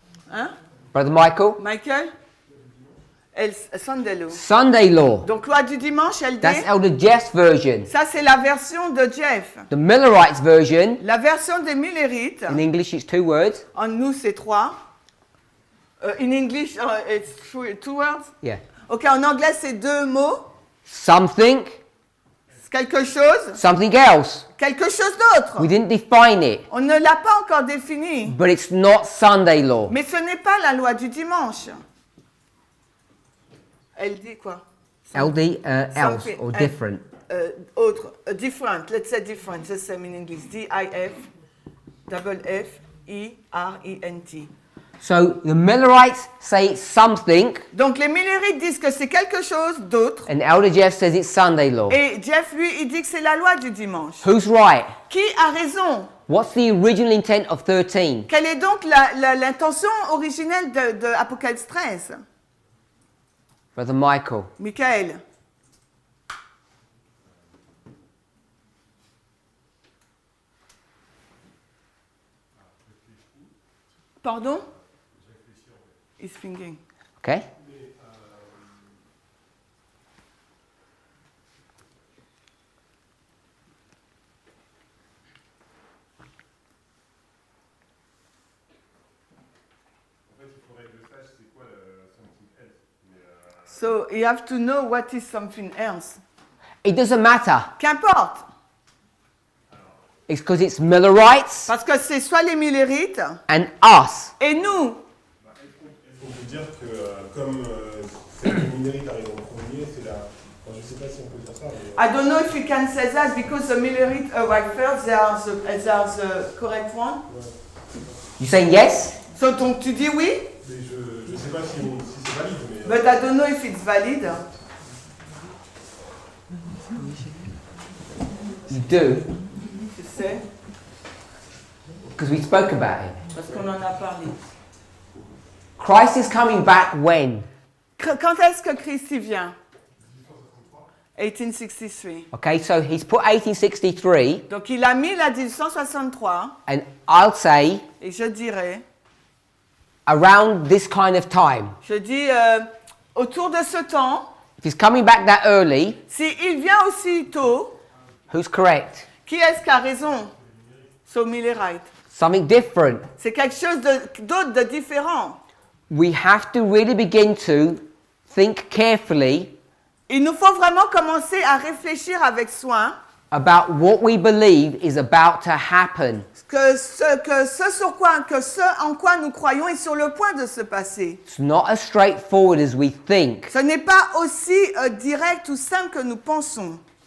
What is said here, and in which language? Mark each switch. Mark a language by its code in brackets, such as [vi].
[en] Hein? Brother Michael, Michael? Sunday law. Sunday law. [fr] Donc loi du dimanche, elle [en] That's [fr] dit. [en] Elder Jeff's version. [fr] Ça c'est la version de Jeff. [en] The Millerites version, [fr] La version des Millerites. [en] in English it's two words. [fr] En nous c'est trois. [en] In English it's two words. Yeah. [fr] Ok, en anglais c'est deux mots. [en] Something, [fr] Quelque chose. [en] something else. [fr] Quelque chose d'autre. [en] We didn't define it, [fr] On ne l'a pas encore défini. [en] but it's not Sunday law. [fr] Mais ce n'est pas la loi du dimanche. Elle dit quoi? [en] LD, else, Something, or different. Autre. Different. Let's say different. The same in English. D-I-F-F-E-R-E-N-T. So the Millerites say it's something, [fr] Donc les Millerites disent que c'est quelque chose d'autre. [en] and Elder Jeff says it's Sunday law. [fr] Et Jeff, lui, il dit que c'est la loi du dimanche. [en] Who's right? [fr] Qui a raison? [en] What's the original intent of 13? [fr] Quelle est donc l'intention originelle de Apocalypse 13? [en] Brother Michael. Michael. Pardon? He's thinking. Okay? [fr] En fait, il faudrait que je sache c'est quoi [en] something else. [fr] Mais, [en] So you have to know what is something else. It doesn't matter. [fr] Qu'importe. [en] It's because it's Millerites [fr] Parce que c'est soit les Millerites [en] and us. [fr] et nous. est-ce qu'on peut dire que comme c'est le numérique arrive en premier, c'est la. Enfin, je ne sais pas si on peut dire ça. Mais, [en] I don't know if you can say that because the Millerite arrived first. They are the correct one. You saying yes? [fr] So donc tu dis oui, mais je ne sais pas si c'est valide. Mais, [en] but I don't know if it's valid. You do, [fr] Tu sais, [en] because we spoke about it. [fr] parce qu'on en a parlé. [en] Christ is coming back when? [fr] Quand est-ce que Christ y vient? 1863. [en] Okay, so he's put 1863, [fr] Donc il a mis la 1863 [en] and I'll say [fr] et je dirais, [en] around this kind of time. [fr] je dis autour de ce temps, [en] If he's coming back that early, [fr] s'il vient aussi tôt, [en] who's correct? [fr] qui est-ce qui a raison? [en] So Mill est right. Something different. [fr] C'est quelque chose d'autre, de différent. [en] We have to really begin to think carefully [fr] Il nous faut vraiment commencer à réfléchir avec soin [en] about what we believe is about to happen. [fr] ce en quoi nous croyons est sur le point de se passer. [en] It's not as straightforward as we think. [fr] Ce n'est pas aussi direct ou simple que nous pensons.